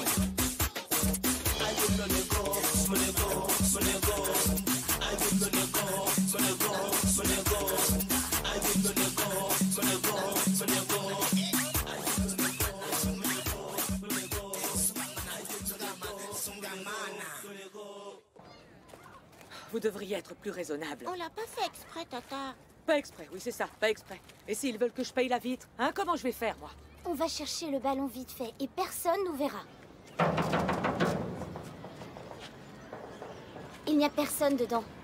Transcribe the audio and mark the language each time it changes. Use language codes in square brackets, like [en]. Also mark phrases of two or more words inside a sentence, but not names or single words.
[pt] Ai, meu negócio, meu negócio, meu negócio. Ai, meu negócio, meu negócio, meu negócio. Ai, meu negócio, meu negócio, meu negócio. Ai, meu negócio, meu negócio, meu negócio. Ai, meu negócio. [fr] Vous devriez être plus raisonnable. On l'a pas fait exprès, Tata. Pas exprès, oui c'est ça, pas exprès. Et s'ils veulent que je paye la vitre, hein, comment je vais faire, moi? On va chercher le ballon vite fait et personne nous verra. Il n'y a personne dedans.